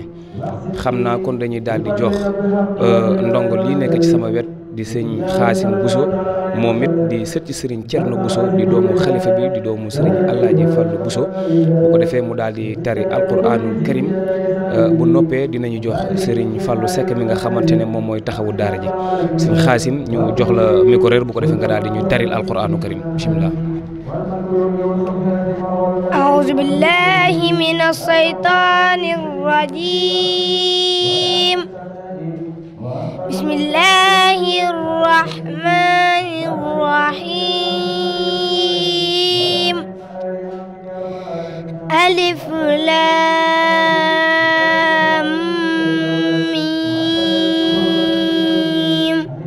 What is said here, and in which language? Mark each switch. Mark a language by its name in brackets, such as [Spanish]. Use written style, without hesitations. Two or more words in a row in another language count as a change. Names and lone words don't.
[Wolof] xam naa kon dañuy daal di jox ndongo lii nekk ci sama wet di sëñ Xaasim Bousso moom it di sët ci Serigne Thierno Bousso di doomu xalifa bi di doomu Serigne Alaaji Fallu Bousso bu ko defee mu daal di tari [Arabic] القرآن الكريم [Wolof] bu noppee dinañu jox Serigne Fallu Seck mi nga xamante ne moom mooy taxawu daara ji sëñ Xaasim ñu jox la micro bu ko defee nga daal di ñu taril [Arabic] القرآن الكريم [Wolof] bismillah. [Arabic] أعوذ بالله من الشيطان الرجيم بسم الله الرحمن الرحيم ألف لام ميم